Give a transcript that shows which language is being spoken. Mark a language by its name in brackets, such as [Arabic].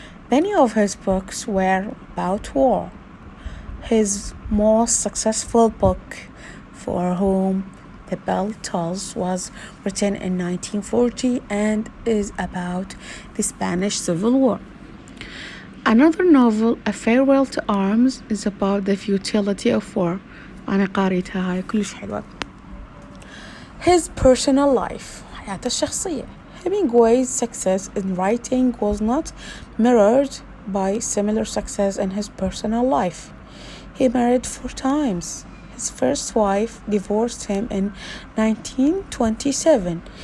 [English] Many of his books were about war. His most successful book, For Whom the Bell Tolls, was written in 1940 and is about the Spanish Civil War. Another novel, A Farewell to Arms, is about the futility of war. [Arabic] أنا قاريتها هاي كلش حلوة. [English] His personal life. [Arabic] حياته الشخصية. [English] Hemingway's success in writing was not mirrored by similar success in his personal life. He married 4 times. His first wife divorced him in 1927.